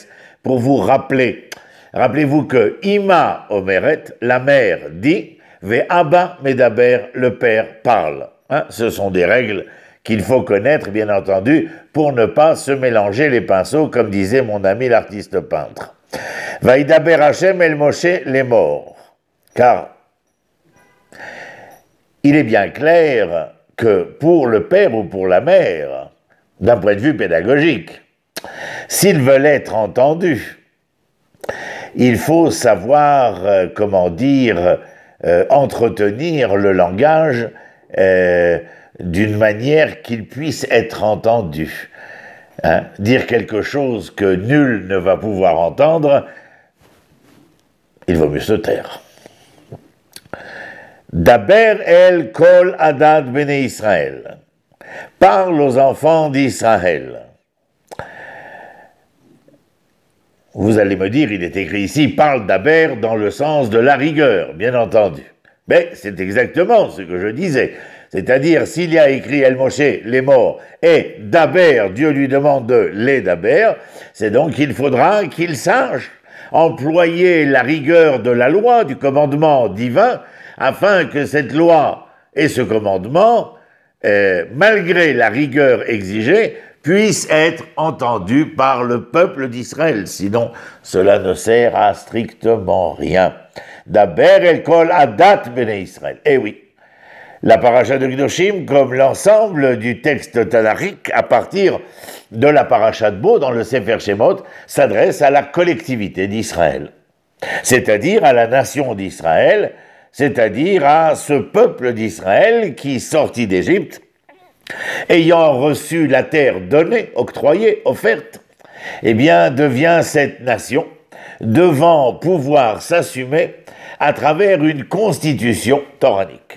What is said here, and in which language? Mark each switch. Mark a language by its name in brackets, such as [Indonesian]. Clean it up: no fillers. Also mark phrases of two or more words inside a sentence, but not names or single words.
[French] Pour vous rappeler, rappelez-vous que [Hebrew] אמא אומרת, [French] la mère dit, [Hebrew] ואבא מדבר, [French] le père parle. Ce sont des règles qu'il faut connaître, bien entendu, pour ne pas se mélanger les pinceaux, comme disait mon ami l'artiste peintre. [Hebrew] וידבר השם אל משה לאמר. [French] Car il est bien clair que pour le père ou pour la mère, d'un point de vue pédagogique, s'ils veulent être entendus, il faut savoir, entretenir le langage d'une manière qu'il puisse être entendu. Dire quelque chose que nul ne va pouvoir entendre, il vaut mieux se taire. [Hebrew] דבר אל כל עדת בני ישראל. [French] Parle aux enfants d'Israël. Vous allez me dire, il est écrit ici, parle d'Aber dans le sens de la rigueur, bien entendu. Mais c'est exactement ce que je disais. C'est-à-dire, s'il y a écrit [Hebrew] אל משה, [French] les morts, et d'Aber, Dieu lui demande de les d'Aber, c'est donc qu'il faudra qu'il sache employer la rigueur de la loi, du commandement divin, afin que cette loi et ce commandement, malgré la rigueur exigée, puissent être entendus par le peuple d'Israël. Sinon, cela ne sert à strictement rien. [Hebrew] דבר אל כל עדת בני ישראל. [French] Eh oui, la paracha de Kedoshim, comme l'ensemble du texte tanachique, à partir de la paracha de Bo, dans le Sefer Shemot, s'adresse à la collectivité d'Israël, c'est-à-dire à la nation d'Israël, c'est-à-dire à ce peuple d'Israël qui, sorti d'Égypte, ayant reçu la terre donnée, octroyée, offerte, eh bien, devient cette nation devant pouvoir s'assumer à travers une constitution toranique.